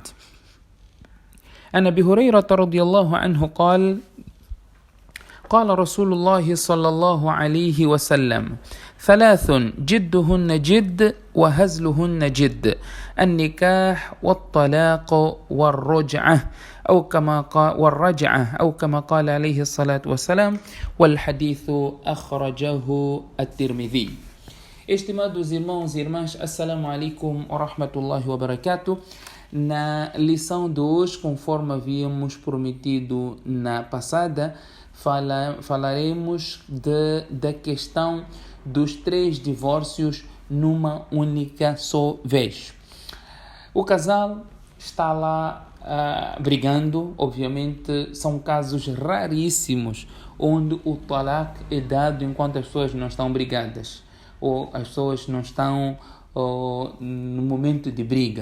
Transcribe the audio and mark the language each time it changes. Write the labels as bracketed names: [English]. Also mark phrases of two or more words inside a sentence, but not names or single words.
[Arabic] عن أبي هريرة رضي الله عنه قال قال رسول الله صلى الله عليه وسلم: ثلاث جدهن جد وهزلهن جد، النكاح والطلاق والرجعة أو كما قال عليه الصلاة والسلام، والحديث أخرجه الترمذي. [Portuguese] Estimados irmãos e irmãs, [Arabic] السلام عليكم ورحمة الله وبركاته. [Portuguese] Na lição de hoje, conforme havíamos prometido na passada, falaremos da questão dos 3 divórcios numa única só vez. O casal está lá brigando, obviamente são casos raríssimos onde o talaq é dado enquanto as pessoas não estão brigadas ou as pessoas não estão no momento de briga.